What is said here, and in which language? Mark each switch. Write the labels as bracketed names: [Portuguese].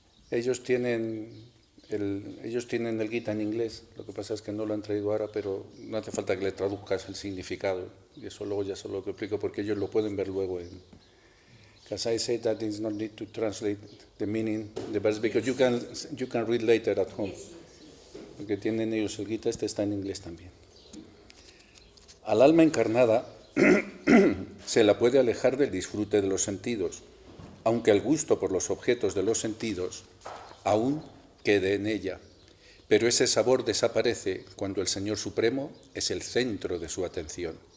[Spanish] Ellos tienen el Gita en inglés, lo que pasa es que no lo han traído ahora, pero no hace falta que le traduzcas el significado, y eso luego ya solo lo explico porque ellos lo pueden ver luego en... [English] Because I say that it's not need to translate the meaning, the verse, because you can read later at home. [Spanish] Porque tienen ellos el Gita, este está en inglés también. Al alma encarnada se la puede alejar del disfrute de los sentidos, aunque el gusto por los objetos de los sentidos aún quede en ella. Pero ese sabor desaparece cuando el Señor Supremo es el centro de su atención.